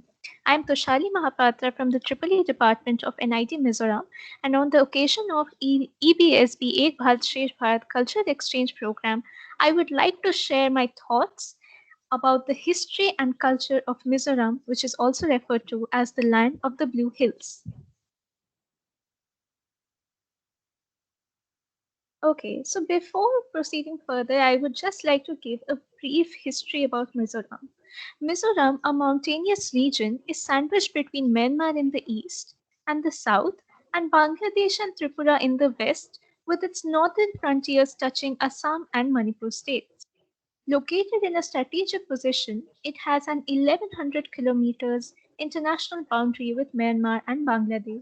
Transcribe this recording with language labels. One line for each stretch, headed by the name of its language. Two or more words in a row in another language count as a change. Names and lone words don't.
English: I am Toshali Mahapatra from the EEE Department of NIT Mizoram, and on the occasion of EBSB Ek Bharat Shreshtha Bharat Cultural Exchange Program, I would like to share my thoughts about the history and culture of Mizoram, which is also referred to as the land of the Blue Hills. Okay, so before proceeding further, I would just like to give a brief history about Mizoram. Mizoram, a mountainous region, is sandwiched between Myanmar in the east and the south, and Bangladesh and Tripura in the west, with its northern frontiers touching Assam and Manipur states. Located in a strategic position, it has an 1100 kilometers international boundary with Myanmar and Bangladesh.